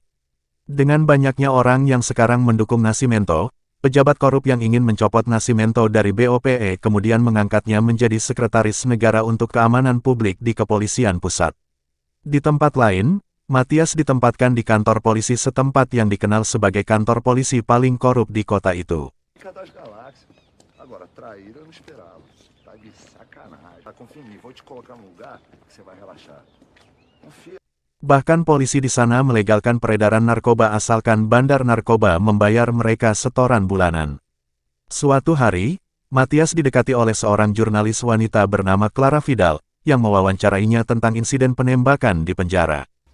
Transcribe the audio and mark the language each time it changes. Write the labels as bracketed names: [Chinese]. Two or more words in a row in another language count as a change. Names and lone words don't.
[Indonesian] Dengan banyaknya orang yang sekarang mendukung Nascimento, pejabat korup yang ingin mencopot Nascimento dari BOPE kemudian mengangkatnya menjadi sekretaris negara untuk keamanan publik di Kepolisian Pusat. Di tempat lain, Matias ditempatkan di kantor polisi setempat yang dikenal sebagai kantor polisi paling korup di kota itu. [Portuguese] Agora, trair eu não esperava. Tá de sacanagem. Tá, confia em mim. Vou te colocar num lugar que você vai relaxar. Confia. [Indonesian] Bahkan polisi di sana melegalkan peredaran narkoba asalkan bandar narkoba membayar mereka setoran bulanan. Suatu hari, Matias didekati oleh seorang jurnalis wanita bernama Clara Vidal, yang mewawancarainya tentang insiden penembakan di penjara.